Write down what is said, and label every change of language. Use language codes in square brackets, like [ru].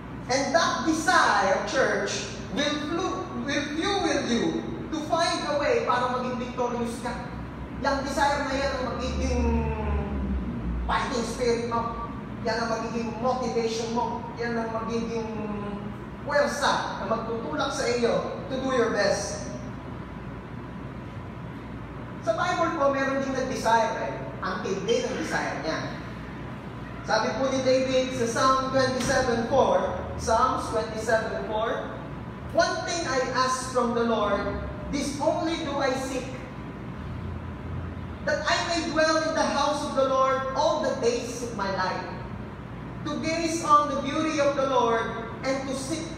[en] And that desire, church, will fuel you to find a way [tl] para maging victorious ka. Yung desire na yan ang magiging fighting spirit mo. Yan ang magiging motivation mo. Yan ang magiging puwersa na magtutulak sa iyo [en] to do your best. [tl] Sa Bible po, meron din nag-desire ang tindi ng desire niya. Sabi po ni David sa [en] Psalm 27:4, Psalms 27:4, one thing I ask from the Lord, this only do I seek, that I may dwell in the house of the Lord all the days of my life, to gaze on the beauty of the Lord and to seek